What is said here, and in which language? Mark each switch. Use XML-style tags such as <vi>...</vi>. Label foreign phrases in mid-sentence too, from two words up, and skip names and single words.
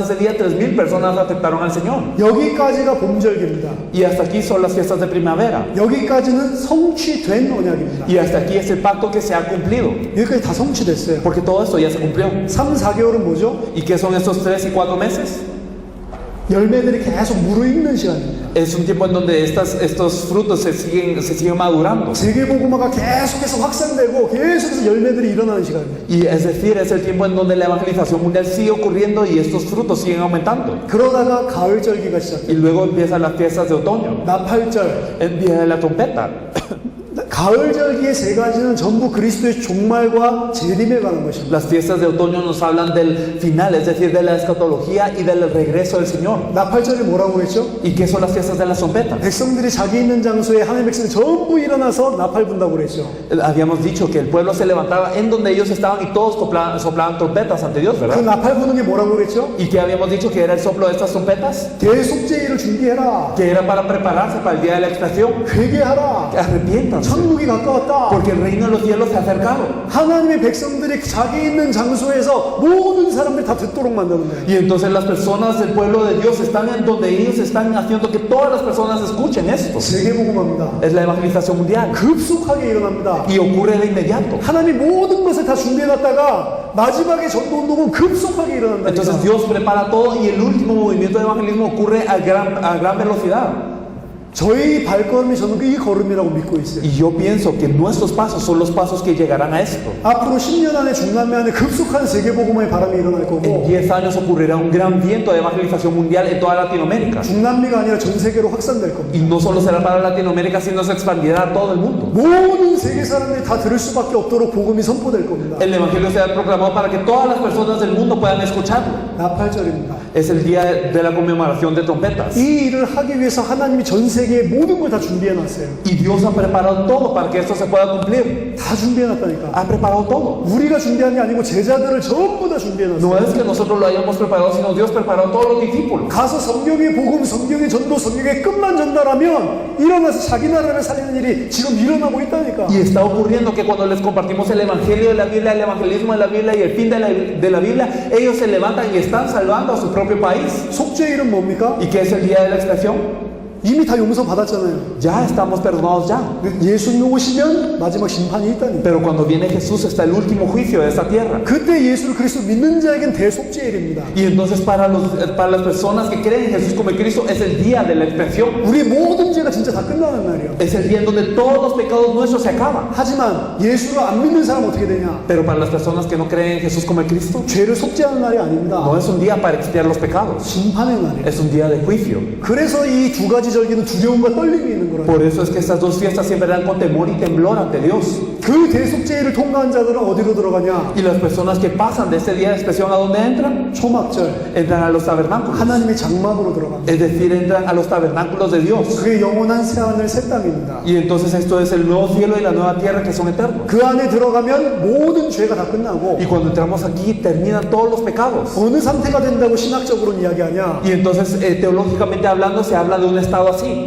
<es>Ese día 3,000 personas aceptaron al Señor.</es> <ko>여기까지가 봄절기입니다.</ko> <es>Y hasta aquí son las fiestas de primavera.</es> <ko>여기까지는 성취된 언약입니다.</ko> <es>Y hasta aquí es el pacto que se ha cumplido.</es> <ko>여기까지 다 성취됐어요.</ko> <es>Porque todo esto ya se cumplió.</es> <ko>3, 4개월은 뭐죠?</ko> <es>¿Y qué son estos 3 y 4 meses?</es> <ko>열매들이 계속 무르익는 시간입니다.</ko> <es>Es un tiempo en donde estos frutos se siguen madurando.</es> <ko>세계복음화가 계속해서 확산되고 계속해서 열매들이 일어나는 시간입니다.</ko> <es>Y es decir, es el tiempo en donde la evangelización mundial sigue ocurriendo y estos frutos siguen aumentando.</es> <ko>그러다가 가을절기가 시작돼요.</ko> <es>Y luego empiezan las fiestas de otoño.</es> <ko>나팔절.</ko> <es>Empieza la trompeta.</es> <ko>가을절기의 세 가지는 전부 그리스도의 종말과 재림에 관한 것입니다.</ko> <es>Las fiestas de otoño nos hablan del final, es decir, de la escatología y del regreso del Señor.</es> <ko>나팔절이 뭐라고 했죠?</ko> <es>¿Y qué son las fiestas de las trompetas?</es> <ko>백성들이 자기 있는 장소에 하나님의 백성이 전부 일어나서 나팔 분다고 그랬죠.</ko> <es>Habíamos dicho que el pueblo se levantaba en donde ellos estaban y todos soplaban trompetas ante Dios,</es> <ko>그</ko> <es>¿verdad?</es> <ko>나팔 부는 게 뭐라고 그랬죠?</ko> <es>¿Y qué habíamos dicho que era el soplo de estas trompetas?</es> <ko>대속죄일을 준비해라.</ko> <es>Que era para prepararse para el día de la expiación.</es> <ko>회개하라.</ko> <es>Arrepiéntanse,</es> <ko>천국이 가까웠다.</ko> <es>porque el reino de los cielos se ha acercado.</es> <ko>하나님의 백성들이 자기 있는 장소에서 모든 사람들이 다 듣도록 만드는 거예요.</ko> <es>Y entonces las personas del pueblo de Dios están en donde ellos están haciendo que todas las personas escuchen esto.</es> <ko>세계복음화입니다.</ko> <es>Es la evangelización mundial.</es> <ko>급속하게 일어납니다.</ko> <es>Y ocurre de inmediato.</es> <ko>하나님 모든 것을 다 준비해놨다가 마지막에 전도운동은 급속하게 일어난다.</ko> <es>Entonces Dios prepara todo y el último movimiento de evangelismo ocurre a gran velocidad.</es> <ko>저희 발걸음이 저는 이 걸음이라고 믿고 있어요.</ko> <es>Y yo pienso que nuestros pasos son los pasos que llegarán a esto.</es> <ko>앞으로 10년 안에 중남미 안에 급속한 세계복음화의 바람이 일어날</ko> <es>En</es> <ko>거고</ko> <es>10 años ocurrirá un gran viento de evangelización mundial en toda Latinoamérica.</es> <ko>중남미가 아니라 전 세계로 확산될 겁니다.</ko> <es>Y no solo será para Latinoamérica, sino se expandirá a todo el mundo.</es> <ko>모든 세계 사람들이 다 들을 수밖에 없도록 복음이 선포될 겁니다.</ko> <es>El evangelio será proclamado para que todas las personas del mundo puedan escucharlo.</es> <ko>나팔절입니다.</ko> <es>Es el día de la conmemoración de trompetas.</es> <ko>이 일을 하기 위해서 하나님이 전 세계의 모든 걸 다 준비해놨어요.</ko> <es>Y Dios ha preparado todo para que esto se pueda cumplir.</es> <ko>다 준비해놨다니까.</ko> <es>Ha preparado todo.</es> <ko>우리가 준비한 게 아니고 제자들을 전부 다 준비해놨어요.</ko> <es>No es que nosotros lo hayamos preparado, sino Dios preparó a todos los discípulos.</es> <ko>가서 성경의 복음, 성경의 전도, 성경의 끝만 전달하면 일어나서 자기 나라를 살리는 일이 지금 일어나고 있다니까.</ko> <es>Y está ocurriendo que cuando les compartimos el evangelio de la Biblia, el evangelismo de la Biblia y el fin de la Biblia, ellos se levantan y están salvando a su propio país.</es> <ko>속죄일은 뭡니까?</ko> <es>¿Y qué es el día de la expiación?</es> <ko>이미 다 용서 받았잖아요.</ko> <es>Ya estamos perdonados ya.</es> <ko>예수님 오시면 마지막 심판이 있다니까.</ko> <es>Pero cuando viene Jesús está el último juicio de esta tierra.</es> <ko>그때 예수를 그리스도 믿는 자에겐 대속죄일입니다.</ko> <es>Y entonces para las personas que creen en Jesús como el Cristo es el día de la expiación.</es> <ko>우리 모든 죄가 진짜 다 끝나는 날이에요.</ko> <es>Es el día en donde todos los pecados nuestros se acaban.</es> <ko>하지만 예수를 안 믿는 사람은 어떻게 되냐?</ko> <es>Pero para las personas que no creen en Jesús como el Cristo,</es> <ko>죄를 속죄하는 날이 아닙니다.</ko> <es>no es un día para expiar los pecados.</es> <ko>심판의 날이에요.</ko> <es>Es un día de juicio.</es> <ko>그래서 이 두 가지 절기는 두려움과 떨림이 있는 거라고.</ko> <es>Por eso es que estas dos fiestas siempre dan con temor y temblor ante Dios.</es> <ko>그 대속죄일을 통과한 자들은 어디로 들어가냐?</ko> <es>Y las personas que pasan de este día de expiación, ¿a dónde entran?</es> <ko>초막절.</ko> <es>Entran a los tabernáculos.</es> <ko>하나님의 장막으로 들어갑니다.</ko> <es>Es decir, entran a los tabernáculos de Dios.</es> <ko>그게 영원한 새하늘 새 땅입니다.</ko> <es>Y entonces esto es el nuevo cielo y la nueva tierra que son eternos.</es> <ko>그 안에 들어가면 모든 죄가 다 끝나고</ko> <es>Y cuando entramos aquí terminan todos los pecados.</es> <ko>어느 상태가 된다고 신학적으로는 이야기하냐?</ko> <es>Y entonces teológicamente hablando se habla de un estado así.</es>